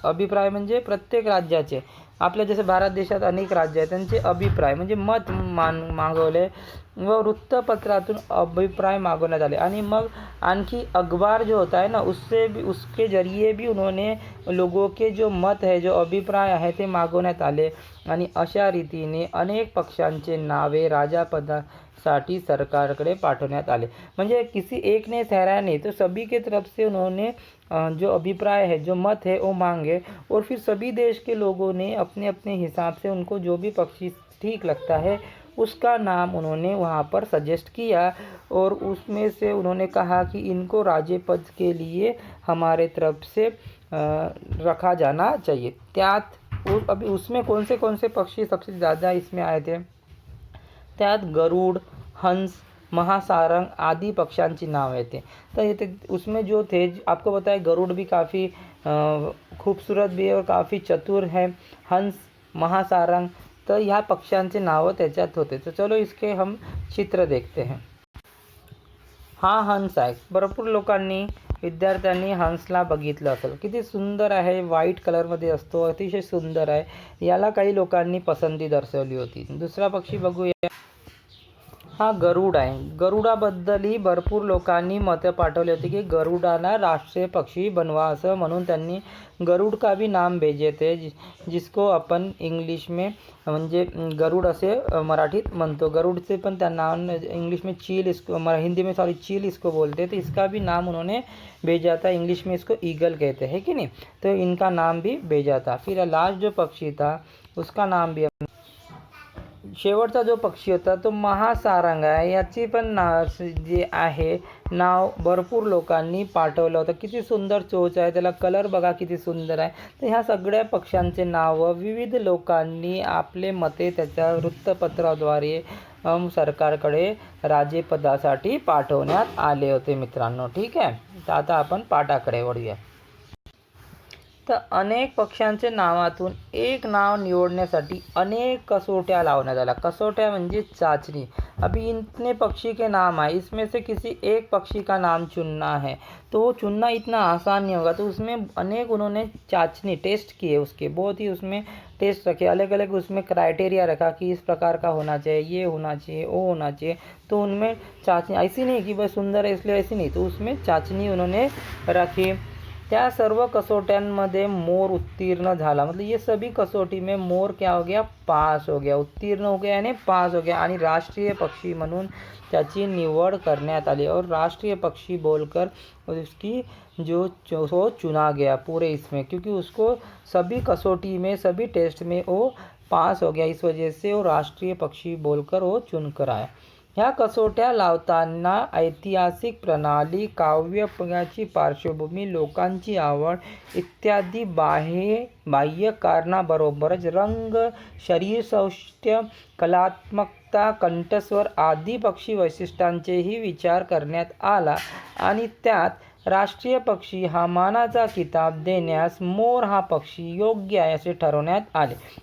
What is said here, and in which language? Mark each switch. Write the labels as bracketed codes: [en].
[mr] अभिप्राय म्हणजे प्रत्येक राज्याचे, आपल्या जसे भारत देशात अनेक राज्य आहेत त्यांचे अभिप्राय म्हणजे मत मागवले व वृत्तपत्रातून अभिप्राय मागवण्यात आले. आणि मग आणखी [hi] अखबार जो होता है ना उसके जरिए भी उन्होंने लोगों के जो मत है [mr] जो अभिप्राय आहे ते मागवण्यात आले. आणि अशा रीतीने अनेक पक्षांचे नावे राजापदासाठी सरकारकडे पाठवण्यात आले. [hi] म्हणजे किसी एक ने ठहराया नहीं, तो सभी के तरफ से उन्होंने जो अभिप्राय है जो मत है वो मांगे और फिर सभी देश के लोगों ने अपने अपने हिसाब से उनको जो भी पक्षी ठीक लगता है उसका नाम उन्होंने वहाँ पर सजेस्ट किया और उसमें से उन्होंने कहा कि इनको राज्य पद के लिए हमारे तरफ से रखा जाना चाहिए. त्यात अभी उसमें कौन से पक्षी सबसे ज़्यादा इसमें आए थे? [mr] त्यात गरुड़, हंस, महासारंग आदि पक्षांची नाव येते. तर येते [hi] उसमें जो थे आपको बताया गरुड़ भी काफ़ी खूबसूरत भी है और काफ़ी चतुर है. [mr] हंस, महासारंग, तर ह्या पक्ष्यांचे नावं त्याच्यात होते. [hi] तर चलो इसके हम चित्र देखते हैं. [mr] हा हंस आहे. भरपूर लोकांनी विद्यार्थ्यांनी हंसला बघितलं असेल. किती सुंदर आहे, व्हाईट कलरमध्ये असतो, अतिशय सुंदर आहे. याला काही लोकांनी पसंती दर्शवली होती. दुसरा पक्षी बघूया. हा गरुड आहे. गरुडाबद्दलही भरपूर लोकांनी मतं पाठवली होती की गरुडाला राष्ट्रीय पक्षी बनवा असं, म्हणून त्यांनी [hi] गरुड का भी नाम भेजे थे, [mr] जिसको आपण इंग्लिश में म्हणजे गरुड असे मराठीत म्हणतो. गरुडचे पण त्या [hi] नाम इंग्लिश में चील इसको, हिंदी में सॉरी चील इसको बोलते, तो इसका भी नाम उन्होंने भेजा था. इंग्लिश में इसको ईगल कहते हैं कि नहीं, तो इनका नाम भी भेजा था. फिर लास्ट जो पक्षी था उसका नाम भी, [mr] शेवटचा जो पक्षी होता तो महासारंग आहे. याची पण जे आहे नाव भरपूर लोकांनी पाठवलं होतं. किती सुंदर चोच आहे, त्याला कलर बघा किती सुंदर आहे. तर ह्या सगळ्या पक्ष्यांचे नावं विविध लोकांनी आपले मते त्याच्या वृत्तपत्राद्वारे सरकारकडे राजेपदासाठी पाठवण्यात आले होते मित्रांनो. ठीक आहे, तर आता आपण पाठाकडे वळूया. तर अनेक पक्ष्यांचे नावातून एक नाव निवडण्यासाठी अनेक कसोट्या लावण्यात आल्या. कसोट्या म्हणजे चाचणी. [hi] अभी इतने पक्षी के नाम है, इसमें से किसी एक पक्षी का नाम चुनना है, तो वो चुनना इतना आसान नहीं होगा. तो उसमें अनेक उन्होंने चाचनी टेस्ट किए, उसके बहुत ही उसमें टेस्ट रखे, अलग अलग उसमें क्राइटेरिया रखा कि इस प्रकार का होना चाहिए, ये होना चाहिए, वो होना चाहिए. तो उनमें चाचनी ऐसी नहीं कि बस सुंदर है इसलिए ऐसी नहीं, तो उसमें चाचनी उन्होंने रखी. [mr] त्या सर्व कसोट्यांमध्ये मोर उत्तीर्ण झाला. [hi] मतलब ये सभी कसोटी में मोर क्या हो गया, पास हो गया, उत्तीर्ण हो गया यानी पास हो गया. [mr] आणि राष्ट्रीय पक्षी म्हणून त्याची निवड करण्यात आली [hi] और राष्ट्रीय पक्षी बोलकर उसकी जो वो चुना गया पूरे इसमें, क्योंकि उसको सभी कसोटी में सभी टेस्ट में वो पास हो गया. इस वजह से वो राष्ट्रीय पक्षी बोलकर वो चुनकर आया. [mr] ह्या कसोट्या लावताना ऐतिहासिक प्रणाली, काव्याची पार्श्वभूमी, लोकांची आवड इत्यादी बाह्य कारणाबरोबरच रंग, शरीरसौष्ठ्य, कलात्मकता, कंठस्वर आदी पक्षी वैशिष्ट्यांचेही विचार करण्यात आला आणि त्यात राष्ट्रीय पक्षी हा मानाचा किताब देण्यास मोर हा पक्षी योग्य आहे असे ठरवण्यात आले.